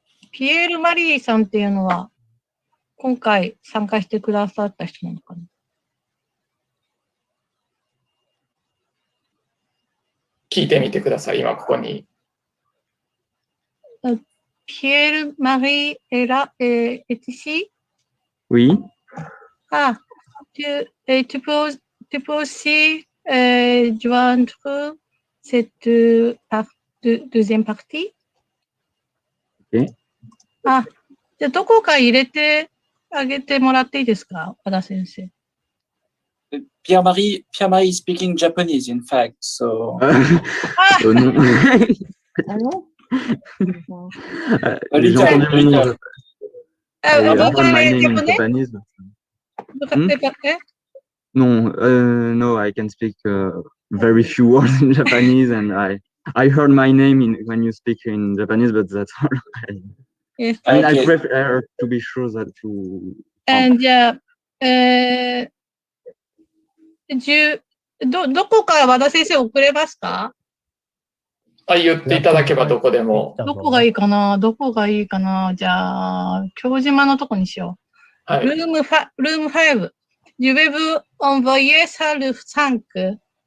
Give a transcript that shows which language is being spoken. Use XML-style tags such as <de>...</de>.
<ja>ピエール・マリーさんっていうのは、今回参加してくださった人なのかな？聞いてみてください、今ここに。ピエール・マリー・エティシー</ja> <fr>Oui. Ah, tu peux aussi joindre cette deuxième partie?</fr> <en>OK.</en> <ja>あ、じゃあどこか入れてあげてもらっていいですか、和田先生。</ja> <en>Pierre-Marie speaking Japanese, in fact, so.</en> <fr>Oh non. J'ai entendu mon nom.</fr> <en>I heard my name in Japanese. No, no, I can speak very few words in Japanese, and I heard my name when you speak in Japanese, but that's all. Yes. I mean, I prefer to be sure that to.</en> <ja>じゃあ、どこから和田先生送れますか？言っていただけばどこでも。どこがいいかな？じゃあ、京島のとこにしよう。はい、ルーム5。</ja> <fr>Je vais vous envoyer ça le 5.</fr>